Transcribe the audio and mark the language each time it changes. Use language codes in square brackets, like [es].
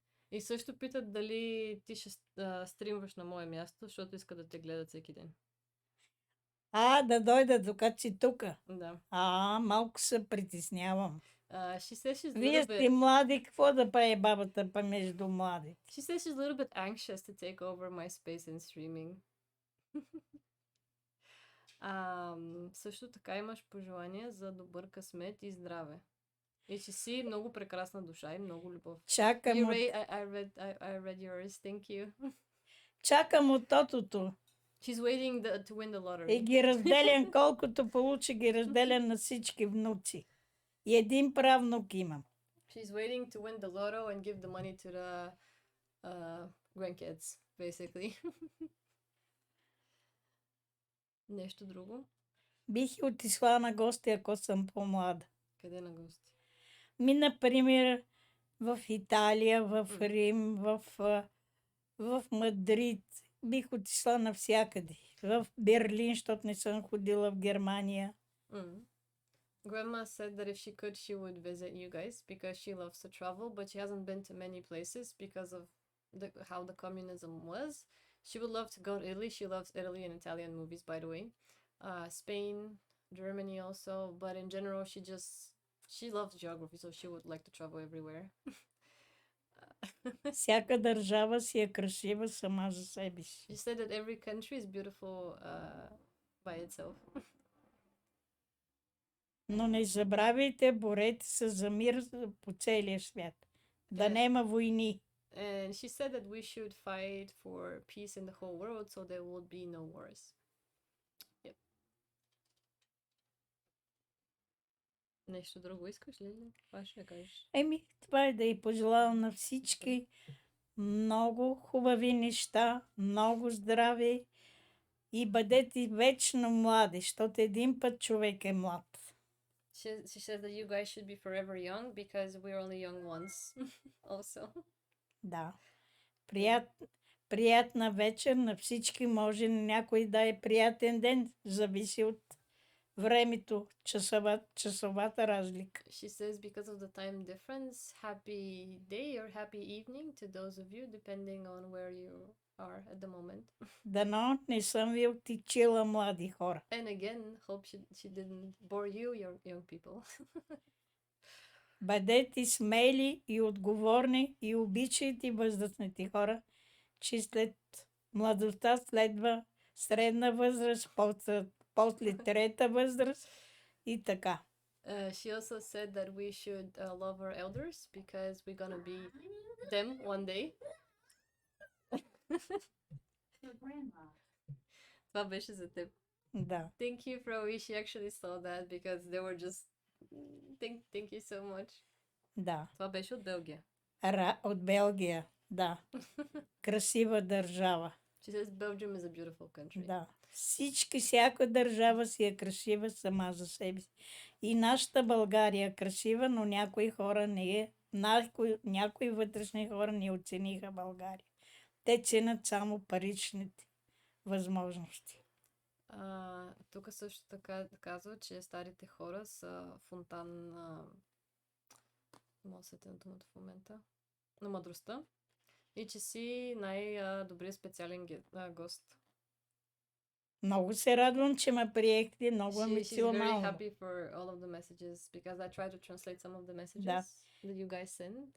[bg] И също питат дали ти ще стримваш на мое място, защото искат да те гледат всеки ден. Да дойда, докато си тук. Да. Малко се притеснявам. Вие сте млади, какво да прави бабата между младите? [en] She says she's a little bit anxious to take over my space in streaming. [bg] Също така имаш пожелания за добър късмет и здраве. И че си много прекрасна душа и много любов. Чакам [en] I read yours, thank you. [bg] Чакам от тотото. [en] She's waiting to win the lottery. [bg] И ги разделям, колкото получи, ги разделям на всички внуци. И един правнук имам. [en] She's waiting to win the lotto and give the money to the grandkids, basically. [bg] Нещо друго? Бих отишла на гости, ако съм по-млада. Къде на гости? Например, в Италия, в Рим, в Мадрид. Бих отишла навсякъде. В Берлин, защото не съм ходила в Германия. [en] Grandma said that if she could, she would visit you guys because she loves to travel, but she hasn't been to many places because of how the communism was. She would love to go to Italy. She loves Italy and Italian movies, by the way. Spain, Germany also, but in general, she loves geography, so she would like to travel everywhere. [bg] Всяка държава си е красива сама за себе си. [en] She said that every country is beautiful by itself. [bg] Но не забравяйте, борете се за мир по целия свят. Да нема войни. [en] And she said that we should fight for peace in the whole world so there would be no wars. Yep. [bg] Нещо друго искаш ли? Това ще кажеш. Това е да й пожелавам на всички много хубави неща, много здраве и бъдете вечно млади, защото един път човек е млад. [en] She says that you guys should be forever young because we're only young once also. [bg] Да. Приятна вечер на всички. Може на някой да е приятен ден. Зависи от времето, часовата разлика. [en] She says because of the time difference, happy day or happy evening to those of you, depending on where you are at the moment. [bg] Дано не съм ви отичила, млади хора. [en] And again, hope she didn't bore you, young people. [bg] Бъдете смели и отговорни и обичайте възрастните хора, че след младостта следва средна възраст, после трета възраст и така. [en] She also said that we should love our elders because we're gonna be them one day. [bg] Това беше за теб. Да. [en] Thank you, Froe. She actually saw that because they were just... Thank you so much. [bg] Да. Това беше от Белгия. От Белгия, да. Красива държава. [en] She says Belgium is a beautiful country. [bg] Да. Всяка държава си е красива сама за себе си. И нашата България е красива, но някои хора не е. Някои вътрешни хора не оцениха България. Те ценят само паричните възможности. Тук също така казва, че старите хора са фонтан на... Мога да се думата в момента. На мъдростта. И че си най-добрият специален гост. Много се радвам, че ме приехте, много емоционално. [en] She's very happy for all of the messages because I tried to translate some of the messages that you guys send.